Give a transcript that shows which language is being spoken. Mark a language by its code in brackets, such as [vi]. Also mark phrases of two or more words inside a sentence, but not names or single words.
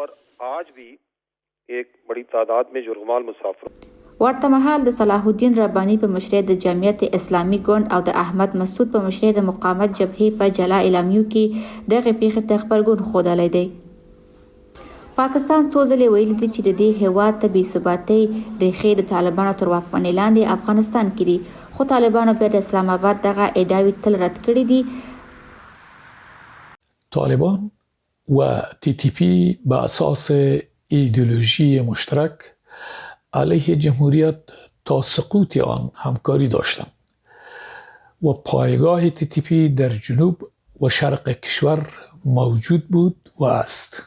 [ps] ورته مهال د صلاح الدین رباني په مشرۍ د جمعیت اسلامي ګوند او د احمد مسعود په مشرۍ د مقاومت جبهې په جلا اعلامیو کې دغه پیښې ته غبرګون ښودلی دی. پاکستان څو ځلې ویلي دي چې د دې هېواد ته بې ثباتۍ ریښې د طالبانو تر واکمنۍ لاندې افغانستان کې دي، خو طالبانو بیا د اسلام آباد دغه ادعاوې تل رد کړي دي. [fa] طالبان و TTP به اساس ایدئولوژی مشترک علیه جمهوریت تا سقوط آن همکاری داشتند و پایگاه TTP در جنوب و شرق کشور موجود بود و است.